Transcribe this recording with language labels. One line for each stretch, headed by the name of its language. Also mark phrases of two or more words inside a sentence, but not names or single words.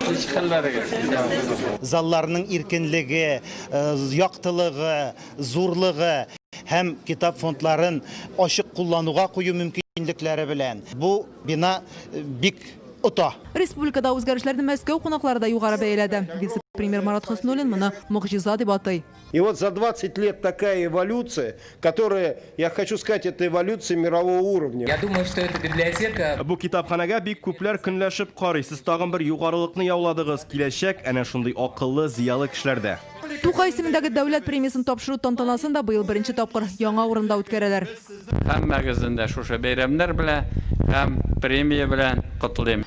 Tatar: Залларның иркенлеге, яктылыгы, зурлыгы һәм китап фондларын ачык куллануга кую мөмкинлекләре белән бу бина бик ота. Республикада үзгәрешләрне Мәскәү кунаклары да югары бәяләде. Вице-премьер Марат Хуснуллин моны мөгъҗиза дип атый.
Russian: И вот за 20 лет такая эволюция, которая, я хочу сказать, это эволюция мирового уровня. Я думаю, что это библиотека.
Tatar: Бу китапханәгә бик күпләр көнләшеп карый. Сез тагын бер югарылыкны яуладыгыз. Киләчәк әнә шундый акыллы, зиялы кешеләрдә. Тукай исемендәге дәүләт премиясын тапшыру тантанасын да быел беренче тапкыр яңа урында үткәрәләр. Һәммәгездән дә шушы бәйрәмнәр белән һәм премия белән котлыйм.